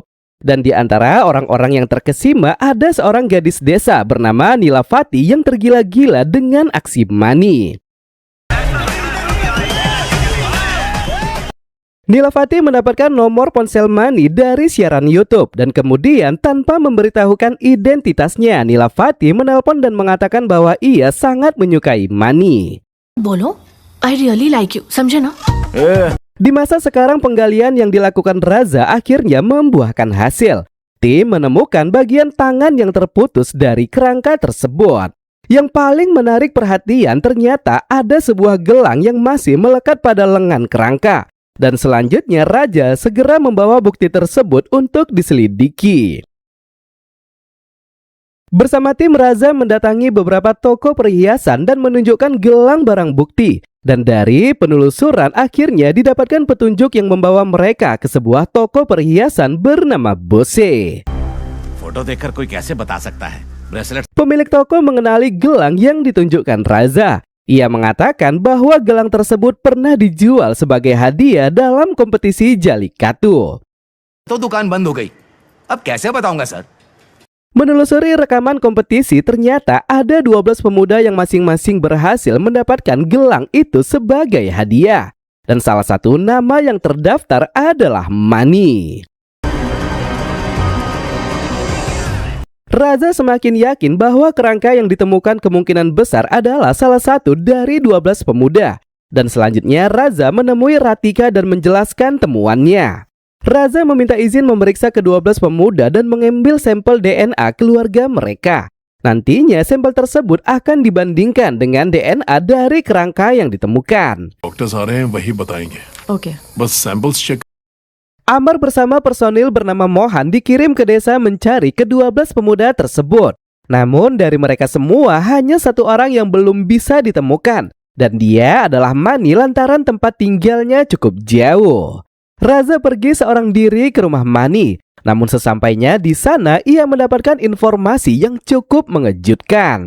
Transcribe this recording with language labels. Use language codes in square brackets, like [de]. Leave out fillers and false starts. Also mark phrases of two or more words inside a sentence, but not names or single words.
[id] Dan di antara orang-orang yang terkesima ada seorang gadis desa bernama Nilafati yang tergila-gila dengan aksi Mani. Nilafati mendapatkan nomor ponsel Mani dari siaran YouTube dan kemudian tanpa memberitahukan identitasnya, Nilafati menelpon dan mengatakan bahwa ia sangat menyukai Mani. [en] Bolo, I really like you, [hi] समझा ना? [id] Di masa sekarang penggalian yang dilakukan Raza akhirnya membuahkan hasil. Tim menemukan bagian tangan yang terputus dari kerangka tersebut. Yang paling menarik perhatian ternyata ada sebuah gelang yang masih melekat pada lengan kerangka. Dan selanjutnya Raja segera membawa bukti tersebut untuk diselidiki. Bersama tim, Raza mendatangi beberapa toko perhiasan dan menunjukkan gelang barang bukti. Dan dari penelusuran akhirnya didapatkan petunjuk yang membawa mereka ke sebuah toko perhiasan bernama Bose. [hi] Foto देखकर कोई कैसे बता सकता है? [en] Bracelet. [id] Pemilik toko mengenali gelang yang ditunjukkan Raza. Ia mengatakan bahwa gelang tersebut pernah dijual sebagai hadiah dalam kompetisi Jalikatu. [hi] तो दुकान बंद हो गई. अब कैसे बताऊंगा सर? [id] Menelusuri rekaman kompetisi, ternyata ada 12 pemuda yang masing-masing berhasil mendapatkan gelang itu sebagai hadiah. Dan salah satu nama yang terdaftar adalah Mani. Raza semakin yakin bahwa kerangka yang ditemukan kemungkinan besar adalah salah satu dari 12 pemuda. Dan selanjutnya Raza menemui Ratika dan menjelaskan temuannya. Raza meminta izin memeriksa ke-12 pemuda dan mengambil sampel DNA keluarga mereka. Nantinya sampel tersebut akan dibandingkan dengan DNA dari kerangka yang ditemukan. [hi] डॉक्टर्स आ रहे हैं वही बताएंगे [en] Okay. बस samples check [id] Amar bersama personil bernama Mohan dikirim ke desa mencari ke-12 pemuda tersebut. Namun dari mereka semua hanya satu orang yang belum bisa ditemukan. Dan dia adalah Mani lantaran tempat tinggalnya cukup jauh. Raza pergi seorang diri ke rumah Mani. Namun sesampainya di sana ia mendapatkan informasi yang cukup mengejutkan.